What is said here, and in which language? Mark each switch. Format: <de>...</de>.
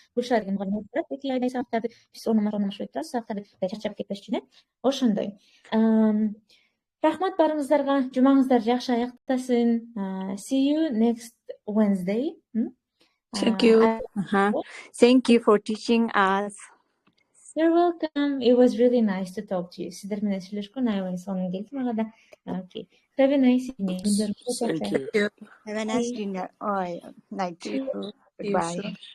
<ky>Гүлшара деген мугалим айтып турат, эки айдай сабактарды биз орун алмашпай турабыз, сабактарды чарчап кетпеш үчүн, Ошондой. Рахмат баарыңыздарга, жумаңыздар жакшы аяктасын.</ky> <en>See you next Wednesday. Thank you. Thank you for teaching us. You're welcome. It was really nice to talk to you.</en> <ky>Сиздер менен сүйлөшкөн аябай сонун келди мага да.</ky> <en>Okay. Have a nice evening. Thank you. Have a nice dinner. Night. Goodbye.</en>